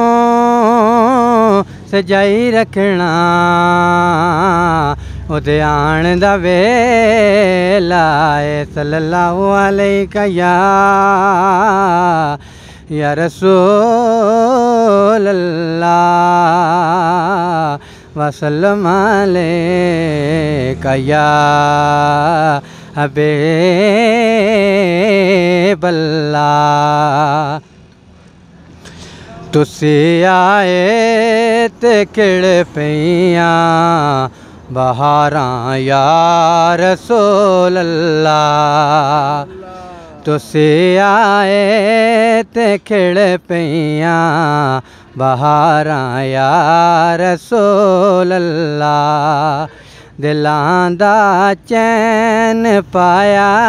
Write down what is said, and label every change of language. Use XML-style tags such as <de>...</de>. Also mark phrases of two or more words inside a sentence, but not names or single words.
<pa>سجائی رکھنا اودے آݨ دا ویلا اے</pa> <ar>صلى الله عليك يا رسول الله وسلم عليك يا حبيب الله</ar> <pa>تسی آئے تے کھڑ پئیاں بہاراں</pa> <ar>يا رسول الله</ar> <pa>تسی آئے تے کھڑ پئیاں بہاراں</pa> <ar>يا رسول الله</ar> <pa>دلاں دا چین پایا</pa>